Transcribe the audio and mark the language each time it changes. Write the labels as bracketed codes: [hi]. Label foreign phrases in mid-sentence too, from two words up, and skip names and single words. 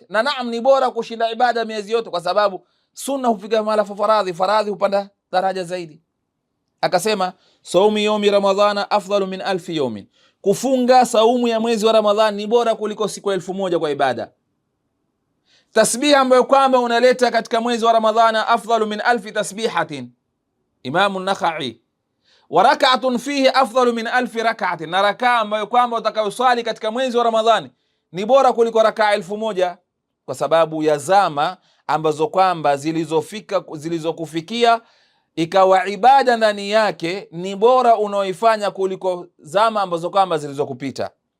[sw] Na naam, ni bora kushinda ibada miezi yote, kwa sababu sunna hufika mahala faradhi, faradhi hupanda daraja zaidi. Akasema [ar] صوم يوم رمضان أفضل من ألف يوم, [sw] kufunga saumu ya mwezi wa Ramadhani ni bora kuliko siku 1000 kwa ibada. Tasbih ambayo kwamba unaleta katika mwezi wa [ar] رمضان أفضل من ألف تسبيحة, [sw] Imamu Nakhai. [ar] وركعة فيه أفضل من ألف ركعة, [sw] na rakaa ambayo kwamba utakayoswali katika mwezi wa Ramadhani ni bora kuliko rakaa 1000, kwa sababu ya zama ambazo kwamba zilizokufikia ikawa ibada ndani yake ni bora unaoifanya kuliko zama ambazo kwamba zilizokupita.